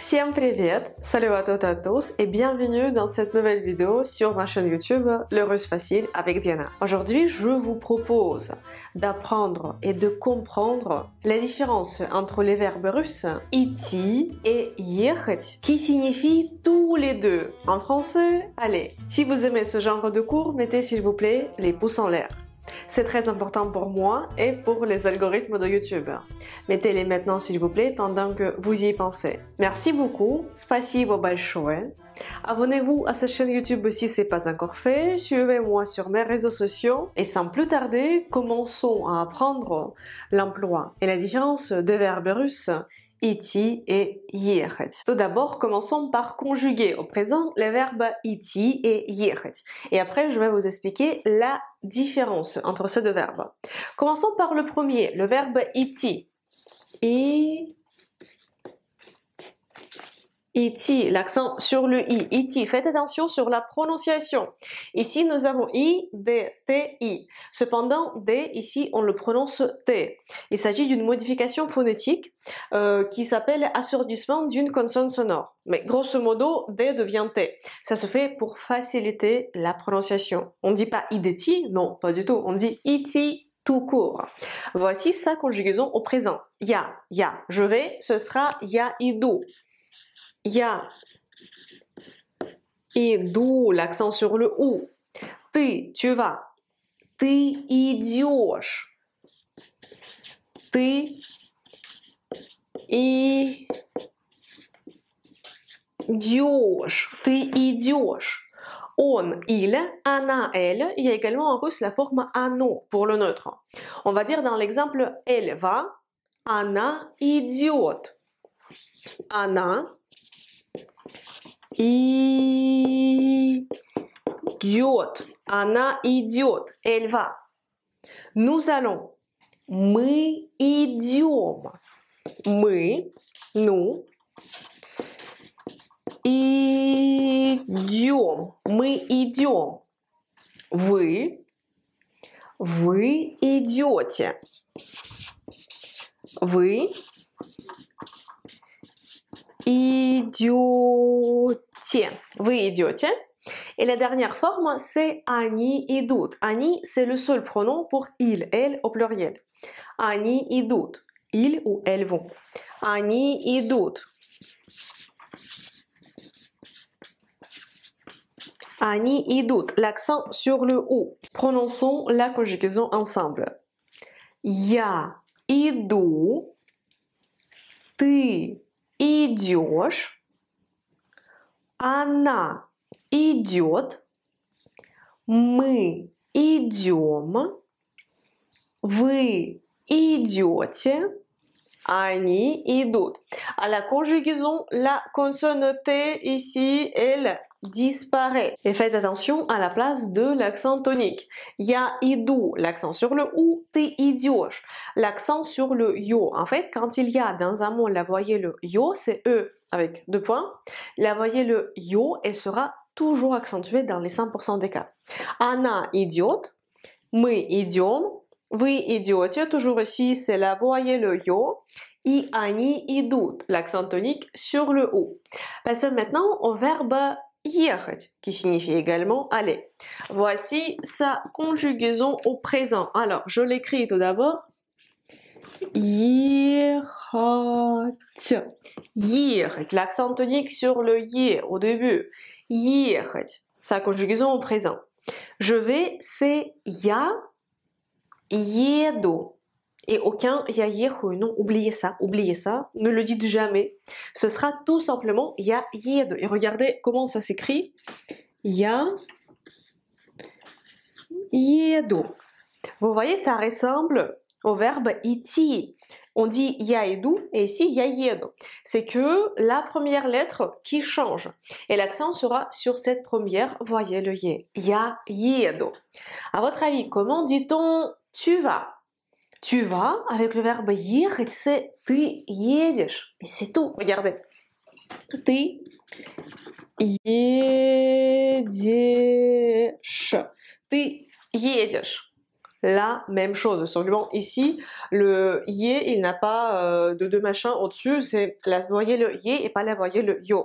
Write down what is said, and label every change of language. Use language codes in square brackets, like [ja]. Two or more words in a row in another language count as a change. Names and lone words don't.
[ru] Всем привет! [fr] Salut à toutes et à tous et bienvenue dans cette nouvelle vidéo sur ma chaîne YouTube Le Russe Facile avec Diana. Aujourd'hui, je vous propose d'apprendre et de comprendre la différence entre les verbes russes идти et ехать qui signifient tous les deux. En français, allez, si vous aimez ce genre de cours, mettez s'il vous plaît les pouces en l'air. C'est très important pour moi et pour les algorithmes de YouTube. Mettez-les maintenant s'il vous plaît pendant que vous y pensez. Merci beaucoup, [ru] спасибо большое. [fr] Abonnez-vous à cette chaîne YouTube si ce n'est pas encore fait, suivez-moi sur mes réseaux sociaux et sans plus tarder, commençons à apprendre l'emploi et la différence des verbes russes идти et ехать. Tout d'abord, commençons par conjuguer au présent les verbes идти et ехать. Et après, je vais vous expliquer la différence entre ces deux verbes. Commençons par le premier, le verbe [ru] идти. Идти, [fr] l'accent sur le i. Идти, faites attention sur la prononciation. Ici, nous avons i, d, t, i. Cependant, d, ici, on le prononce t. Il s'agit d'une modification phonétique qui s'appelle assourdissement d'une consonne sonore. Mais grosso modo, d devient t. Ça se fait pour faciliter la prononciation. On ne dit pas ideti, non, pas du tout. On dit iti tout court. Voici sa conjugaison au présent. Ya, je vais, ce sera [ru] я иду. Я иду, [fr] l'accent sur le ou. Ты, tu vas. [ru] Ты идешь. Ты идешь. Ты идешь. [fr] On, il, она, elle. Il y a également en russe la forme оно pour le neutre. On va dire dans l'exemple elle va. [ru] Она идет. Она идет. Она идет. [fr] Elle va. Nous allons. [ru] Мы идем. Мы, nous, идем. Мы идем. Вы идете. Вы идете. Вы идете. [fr] Et la dernière forme, c'est [ru] они идут. [fr] Они, c'est le seul pronom pour il, elle au pluriel. [ru] Они идут. [fr] Ils ou elles vont. [ru] Они идут. Они идут. [fr] L'accent sur le ou. Prononçons la conjugaison ensemble. [ru] Я иду. Ты идешь. Она идет. Мы идем. Вы идете. Они идут. [fr] À la conjugaison, la consonne T ici, elle disparaît. Et faites attention à la place de l'accent tonique. Я иду, l'accent sur le ou, ты идешь, l'accent sur le yo. En fait, quand il y a dans un mot la voyelle yo, c'est E avec deux points. La voyelle yo, elle sera toujours accentuée dans les 100% des cas. [ru] Она идет, мы идем. Вы идете, [fr] toujours ici, c'est la voyelle yo. [ru] И они идут, [fr] l'accent tonique sur le ou. Passons maintenant au verbe ехать, qui signifie également aller. Voici sa conjugaison au présent. Alors, je l'écris tout d'abord. [ru] Ехать. Ехать, [fr] l'accent tonique sur le е au début. Ехать, sa conjugaison au présent. Je vais, c'est [ru] я еду. [fr] Et aucun [ru] я ехаю, [fr] non, oubliez ça, ne le dites jamais. Ce sera tout simplement [ru] я еду. [fr] Et regardez comment ça s'écrit. [ru] Я еду. [fr] Vous voyez, ça ressemble au verbe идти. On dit [ru] я иду [fr] et ici [ru] я еду. [fr] C'est que la première lettre qui change. Et l'accent sera sur cette première voyelle е. [ru] Я еду. [fr] À votre avis, comment dit-on tu vas? Tu vas, avec le verbe ехать, c'est [ru] ты едешь. [fr] Et c'est tout. Regardez. [ru] Ты едешь. Ты едешь. [fr] la même chose. Simplement ici, le yé, il n'a pas de deux machins au-dessus, c'est la voyelle yé et pas la voyelle yo.